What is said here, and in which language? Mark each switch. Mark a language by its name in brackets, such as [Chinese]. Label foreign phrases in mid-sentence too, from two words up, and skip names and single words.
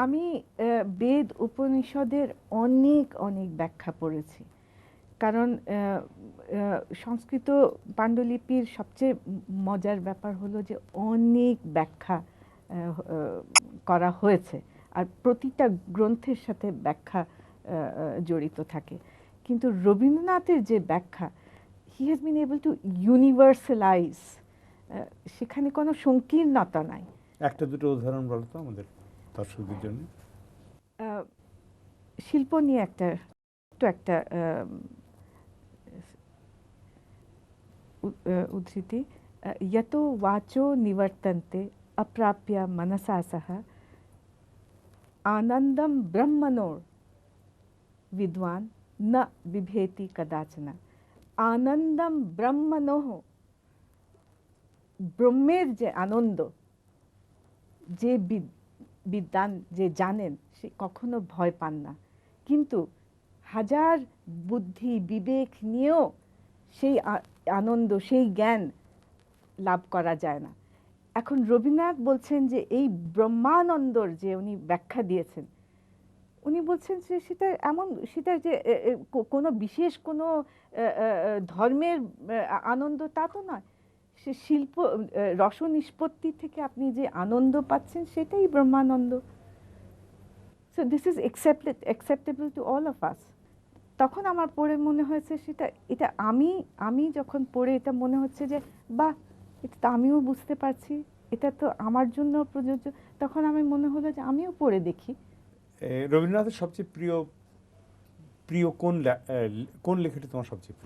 [Bangla] আমি বেদ উপনিষদের অনেক অনেক ব্যাখ্যা পড়েছি, কারণ সংস্কৃত পাণ্ডুলিপির সবচেয়ে মজার ব্যাপার হলো যে অনেক ব্যাখ্যা করা হয়েছে, আর প্রতিটা গ্রন্থের সাথে ব্যাখ্যা জড়িত থাকে। কিন্তু রবীন্দ্রনাথের যে ব্যাখ্যা, [English] he has been able to universalize, [Bangla] সেখানে কোনো সংকীর্ণতা নাই। একটা দুটো উদাহরণ বলো তো আমাদের দর্শকদের জন্য। শিল্প নিয়ে একটা উদ্ধৃতি, [Sanskrit] यतो वाचो निवर्तन्ते अप्राप्य मनसा सह आनंदम ब्रह्मणोर विद्वान न बिभेति कदाचन। आनंदम ब्रह्मणोः, [Bangla] ব্রহ্মের যে আনন্দ, যে বিদ্বান, যে জানেন, সে কখনো ভয় পান না। কিন্তু হাজার বুদ্ধি বিবেক নিয়েও সেই আনন্দ, সেই জ্ঞান লাভ করা যায় না। এখন রবীন্দ্রনাথ বলছেন যে এই ব্রহ্মানন্দর যে উনি ব্যাখ্যা দিয়েছেন, উনি বলছেন যে সেটা যে কোনো বিশেষ কোনো ধর্মের আনন্দ তা তো নয়। সে শিল্প রস নিষ্পত্তি থেকে আপনি যে আনন্দ পাচ্ছেন সেটাই ব্রহ্মানন্দ। [English] so this is acceptable to all of us. [Bangla] তখন আমার পড়ে মনে হয়েছে এটা আমি যখন পড়ে এটা মনে হচ্ছে যে বাহ, এটা তো আমিও বুঝতে পারছি, এটা তো আমার জন্য প্রযোজ্য। তখন আমি মনে হলো যে আমিও পড়ে দেখি। রবীন্দ্রনাথের সবচেয়ে প্রিয় কোন লেখাটি তোমার সবচেয়ে প্রিয়?